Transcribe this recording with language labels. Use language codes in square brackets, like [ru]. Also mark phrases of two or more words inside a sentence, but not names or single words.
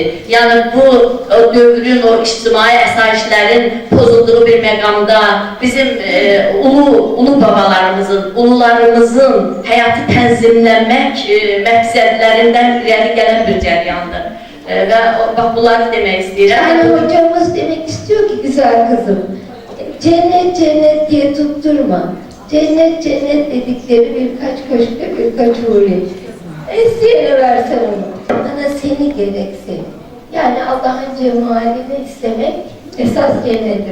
[az] Yəni bu dövrün o ictimai əsayişlərin pozulduğu bir məqamda bizim ulu babalarımızın, ulularımızın həyatı tənzimlənmək məqsədlərindən irəli gələn bir cəryandır. Və bax bunları demək istəyirəm. [tr] Yani hocamız demek istiyor ki güzel kızım, cennet cennet diye tutturma. Cennet cennet dedikleri birkaç köşkte birkaç huri. İsteyene versen onu. Bana seni gerek seni. Yani Allah'ın cemalini istemek esas cennettir.